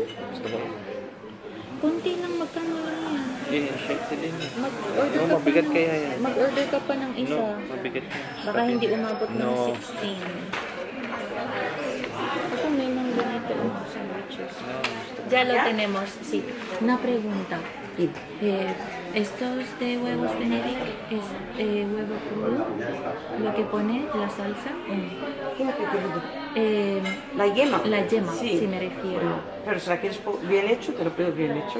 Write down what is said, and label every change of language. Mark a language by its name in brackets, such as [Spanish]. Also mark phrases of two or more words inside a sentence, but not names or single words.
[Filipino] Gusto mo? Konti lang, magkano lang yan? Eh, shake din. Mag-order No, ka mabigat pa ng, kaya yan. Mag-order ka pa ng isa. No, mabigat yan. Baka hindi umabot ng No. 16. Ako may mga ganito sandwiches. No, gusto [Spanish] Ya lo tenemos, sí. Una pregunta. Estos de huevos Benedict es huevo crudo, lo que pone la salsa. ¿Cómo que querido? La La yema. yema, Sí. si me refiero. Pero si la quieres bien hecho, te lo pido bien hecho.